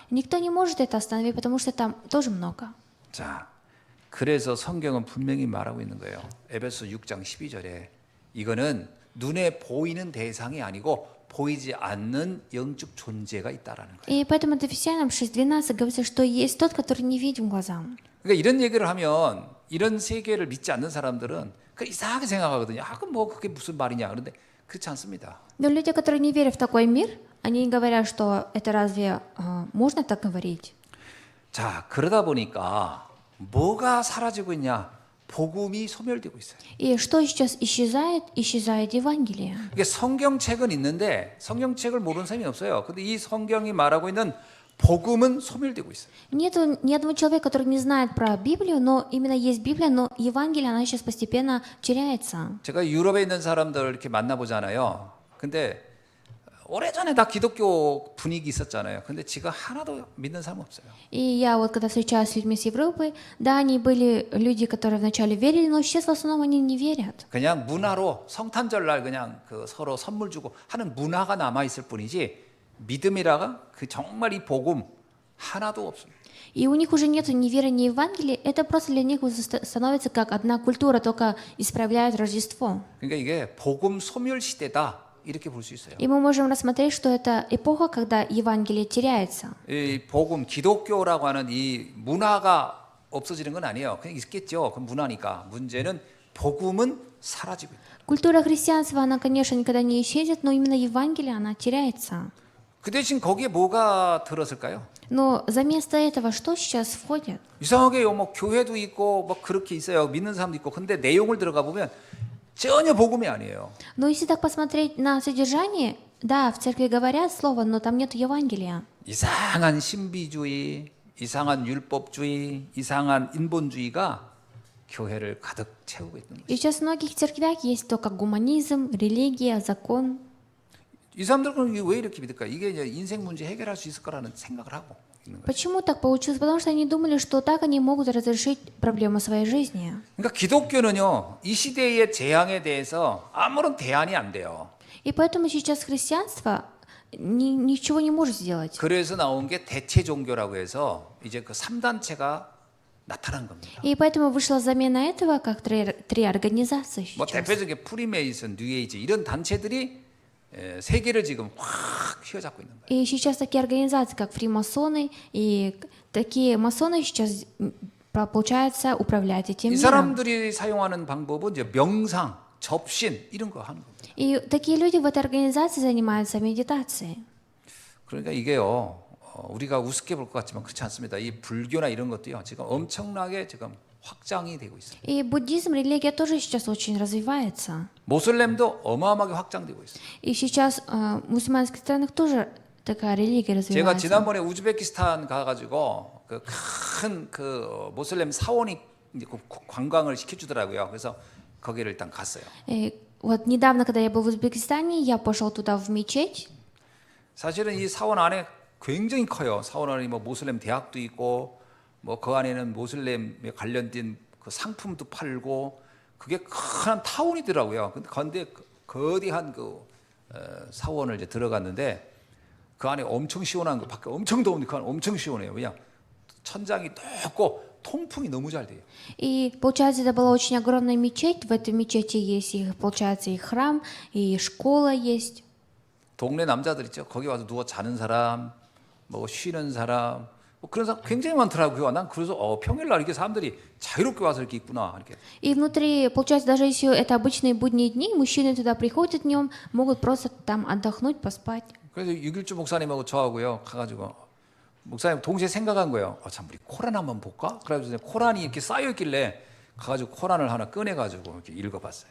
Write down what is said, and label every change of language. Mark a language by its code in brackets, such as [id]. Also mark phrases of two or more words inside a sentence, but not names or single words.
[ru] Никто не может это остановить, потому что там тоже много. [ko] 자, 그래서 성경은 분명히 말하고 있는 거예요. 에베소 6장 12절에 이거는 눈에 보이는 대상이 아니고 보이지 않는 영적 존재가 있다라는 거예요. [ru] И поэтому от Ефесянам 6:12 говорится, что есть тот, который не видим глазам. [ko] 그러니까 이런 얘기를 하면 이런 세계를 믿지 않는 사람들은 그 이상하게 생각하거든요. 아, 그럼 뭐 그게 무슨 말이냐. 그런데 그렇지 않습니다. [ru] Но люди, которые не верят в такой мир, они говорят, что это разве можно так говорить? [ko] 자, 그러다 보니까 뭐가 사라지고 있냐? 복음이 소멸되고 있어요. [ru] И что сейчас исчезает? Исчезает Евангелие. [ko] 이게 성경책은 있는데 성경책을 모르는 사람이 없어요. 근데 이 성경이 말하고 있는 복음은 소멸되고 있어요. [ru] Нету ни одного человека, который не знает про Библию, но именно есть Библия, но Евангелие, она сейчас постепенно теряется. [ko] 제가 유럽에 있는 사람들 이렇게 만나보잖아요. 근데 오래전에 다 기독교 분위기 있었잖아요. 근데 지금 하나도 믿는 사람 없어요. [ru] И я вот когда встречаюсь с людьми с Европы, да, они были люди, которые вначале верили, но сейчас в основном они не верят. [ko] 그냥 문화로 성탄절날 그냥 그 서로 선물 주고 하는 문화가 남아 있을 뿐이지 믿음이라가 그 정말 이 복음 하나도 없습니다. [ru] И у них уже нет ни веры, ни Евангелия, это просто для них становится как одна культура, только исправляют Рождество. [ko] 그러니까 이게 복음 소멸 시대다 이렇게 볼 수 있어요. [ru] И мы можем рассмотреть, что это эпоха, когда Евангелие теряется. [ko] 이 복음 기독교라고 하는 이 문화가 없어지는 건 아니에요. 그냥 있겠죠. 그 문화니까. 문제는 복음은 사라지고 있다. [ru] Культура христианства, она, конечно, никогда не исчезнет, но именно Евангелие, она теряется. [ko] 그 대신 거기에 뭐가 들었을까요? [ru] Но за место этого что сейчас входит? [ko] 이상하게 뭐 교회도 있고 뭐 그렇게 있어요. 믿는 사람도 있고. 근데 내용을 들어가 보면 전혀 복음이 아니에요. [ru] Но если так посмотреть на содержание, да, в церкви говорят слово, но там нет Евангелия. [ko] 이상한 신비주의, 이상한 율법주의, 이상한 인본주의가 교회를 가득 채우고 있는 거예요. [ru] И сейчас в многих церквях есть только гуманизм, религия, закон. [ko] 이 사람들은 왜 이렇게 믿을까? 이게 이제 인생 문제 해결할 수 있을 거라는 생각을 하고 있는 거예요. [ru] Почему так получилось? Потому что они думали, что так они могут разрешить проблему своей жизни. [ko] 그러니까 기독교는요, 이 시대의 재앙에 대해서 아무런 대안이 안 돼요. [ru] И поэтому сейчас христианство ничего не может сделать. [ko] 그래서 나온 게 대체 종교라고 해서 이제 그 3단체가 나타난 겁니다. [ru] И поэтому вышла замена этого, как три организации 뭐 сейчас. [ko] 대표적인 프리메이슨, 뉴에이지 이런 단체들이 세계를 지금 확 휘어잡고 있는 거예요. [ru] И сейчас такие организации, как фримасоны, и такие масоны сейчас, получается, управляют этим [ko] 이 [ru] миром. [ko] 사람들이 사용하는 방법은 이제 명상, 접신 이런 거 하는 겁니다. [ru] И такие люди в этой организации занимаются медитацией. [ko] 그러니까 이게요, 우리가 우습게 볼 것 같지만 그렇지 않습니다. 이 불교나 이런 것도요, 지금 엄청나게 지금 확장이 되고 있어요. [ru] И буддизм, религия тоже сейчас очень развивается. [ko] 모슬렘도 어마어마하게 확장되고 있어요. [ru] И сейчас в мусульманских странах тоже такая религия [ko] 제가 [ru] развивается. [ko] 지난번에 우즈베키스탄 가가지고 그 큰 그 모슬렘 사원이 이제 관광을 시켜주더라고요. 그래서 거기를 일단 갔어요. [ru] И вот недавно, когда я был в Узбекистане, я пошел туда в мечеть. [ko] 사실은 이 사원 안에 굉장히 커요. 사원 안에 뭐 모슬렘 대학도 있고 뭐 그 안에는 모슬렘에 관련된 그 상품도 팔고 그게 큰 타운이더라고요. 근데 거대한 그 사원을 이제 들어갔는데 그 안에 엄청 시원한 거 밖에 엄청 더운데 그 안에 엄청 시원해요. 그냥 천장이 높고 통풍이 너무 잘 돼요. [ru] И получается, это была очень огромная мечеть. В этой мечети есть, получается, и храм, и школа есть. [ko] 동네 남자들 있죠. 거기 와서 누워 자는 사람, 뭐 쉬는 사람, 뭐 그런 사람 굉장히 많더라고요. 난 그래서 평일날 이렇게 사람들이 자유롭게 와서 이렇게 있구나 이렇게. [ru] И внутри, получается, даже если это обычные будние дни, мужчины туда приходят днем, могут просто там отдохнуть, поспать. [ko] 그래서 6.1주 목사님하고 저하고요 가가지고 목사님 동시에 생각한 거예요. 참 우리 코란 한번 볼까? 그래가지고 코란이 이렇게 쌓여 있길래 가가지고 코란을 하나 꺼내가지고 이렇게 읽어봤어요.